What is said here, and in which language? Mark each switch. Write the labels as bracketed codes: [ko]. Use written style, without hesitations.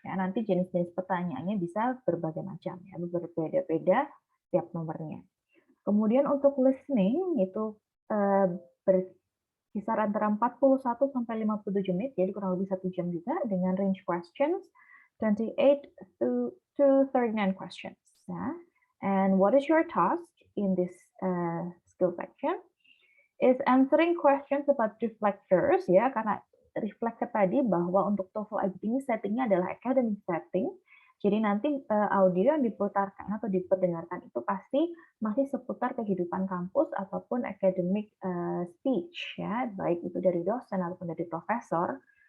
[id] Ya, nanti jenis-jenis pertanyaannya bisa berbagai macam ya, berbeda-beda tiap nomornya. Kemudian untuk listening itu berkisar antara 41 sampai 57 menit, jadi kurang lebih 1 jam juga dengan range questions [en] 28 to 39 questions. [id] Ya. [en] And what is your task in this skill section? Is answering questions about reflectors [id] ya, karena reflector tadi bahwa untuk TOEFL IBT ini settingnya adalah academic setting. Jadi nanti audio yang diputarkan atau diperdengarkan itu pasti masih seputar kehidupan kampus ataupun academic speech ya, baik itu dari dosen ataupun dari profesor.